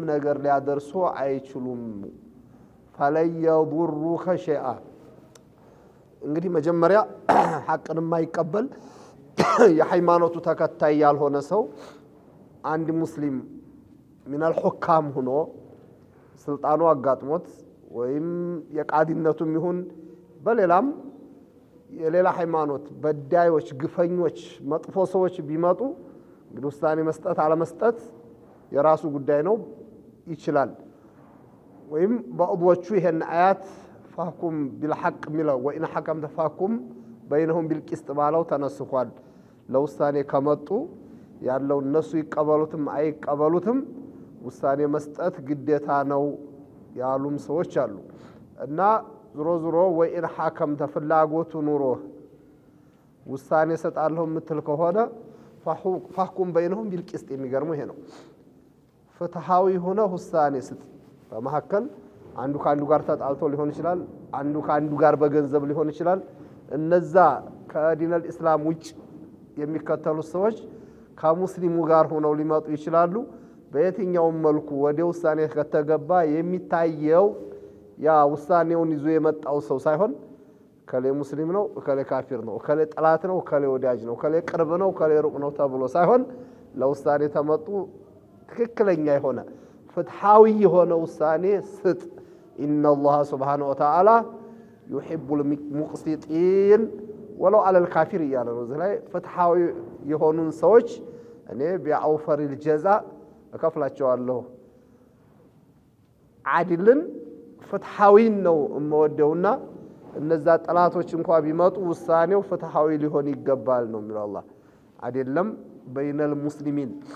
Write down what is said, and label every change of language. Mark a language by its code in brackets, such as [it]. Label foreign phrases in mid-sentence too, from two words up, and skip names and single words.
[am] ነገር ሊያደርሱ አይችሉም [ar] فلن يضروك شيئا [am] እንግዲህ መጀመሪያ ሐቅን የማይቀበል የሃይማኖቱ ተከታይ ያልሆነ ሰው አንድ ሙስሊም [ar] من الحكام [am] ሆኖ ስልጣኑ አጋጥሞት ወይም የቃዲነቱም ይሁን በሌላም የሌላ ሃይማኖት በዳዮች ግፈኞች መጥፎ ሰዎች ቢመጡ እንግዲህ ውሳኔ መስጠት አለመስጠት የራሱ ጉዳይ ነው ይችላል ወይም በአብዎቹ ይሄን አያት [ar] فاحكم بالحق [am] ሚለው [ar] وإن حكمت فاحكم بينهم بالقسط [am] ባለው ተነስኳል ለውሳኔ ከመጡ ያለው እነሱ ይቀበሉትም አይቀበሉትም ውሳኔ መስጠት ግዴታ ነው ያሉም ሰዎች አሉ እና ዙሮ [ar] وإن حكمت [am] ፍላጎቱ ኑሮ ውሳኔ ሰጣለሁ ምትል ከሆነ [ar] فاحكم بينهم بالقسط [am] የሚገርመው ይሄ ነው ፍትሃዊ ሆነ ውሳኔ ስጥ በመሐከል አንዱ ካንዱ ጋር ተጣልቶ ሊሆን ይችላል አንዱ ካንዱ ጋር በገንዘብ ሊሆን ይችላል እነዛ ከዲነል እስላም ውጭ የሚከተሉ ሰዎች ከሙስሊሙ ጋር ሆነው ሊመጡ ይችላሉ በየትኛው መልኩ ወደ ውሳኔ ከተገባ የሚታየው ያ ውሳኔውን ይዞ የመጣው ሰው ሳይሆን ከሌ ሙስሊም ነው ከሌ ካፊር ነው ከሌ ጠላት ነው ከሌ ወዳጅ ነው ከሌ ቅርብ ነው ከሌ ሩቅ ነው ተብሎ ሳይሆን ለውሳኔ ተመጡ ትክክለኛ የሆነ ፍትሃዊ የሆነ ውሳኔ ስጥ [ar] إن الله سبحانه وتعالى يحب المقسطين ولو على الكافر [am] እያለ ነው እዚህ ላይ ፍትሃዊ የሆኑን ሰዎች እኔ [ar] بأوفر الجزاء [am] እከፍላቸዋለሁ አድልን ፍትሃዊን ነው እመወደውና እነዛ ጠላቶች እንኳን ቢመጡ ውሳኔው ፍትሃዊ ሊሆን ይገባል ነው የሚለው አላህ አይደለም [ar] بين المسلمين